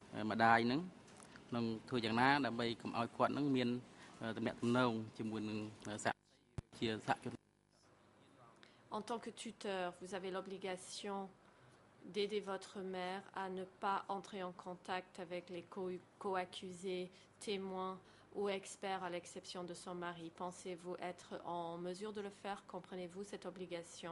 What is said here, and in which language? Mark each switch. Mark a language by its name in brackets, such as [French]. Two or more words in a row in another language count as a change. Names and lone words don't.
[Khmer] ម្ដាយហ្នឹងនឹងធ្វើយ៉ាងណាដើម្បីកុំឲ្យគាត់ហ្នឹងមានតំណែងទំនងជាមួយនឹងសហជាសហជន [French] En tant que tuteur, vous avez l'obligation d'aider votre mère à ne pas entrer en contact avec les co-accusés, témoins ou experts à l'exception de son mari. Pensez-vous être en mesure de le faire? Comprenez-vous cette obligation?